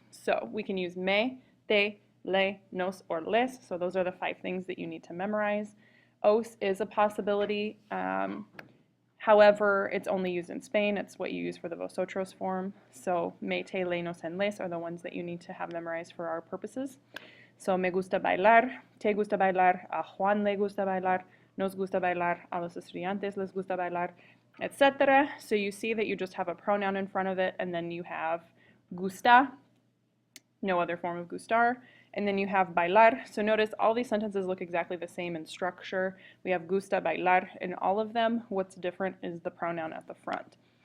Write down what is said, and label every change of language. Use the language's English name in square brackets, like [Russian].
[English] So we can use me, te, le, nos, or les, so those are the 5 things that you need to memorize. Os is a possibility. However, it's only used in Spain. It's what you use for the vosotros form. So me, te, le, nos, and les are the ones that you need to have memorized for our purposes. [Spanish] So me gusta bailar, te gusta bailar, a Juan le gusta bailar, nos gusta bailar, a los estudiantes les gusta bailar, etc. [English] So you see that you just have a pronoun in front of it, and then you have gusta, no other form of gustar, and then you have bailar. So notice all these sentences look exactly the same in structure. We have gusta, bailar in all of them. What's different is the pronoun at the front.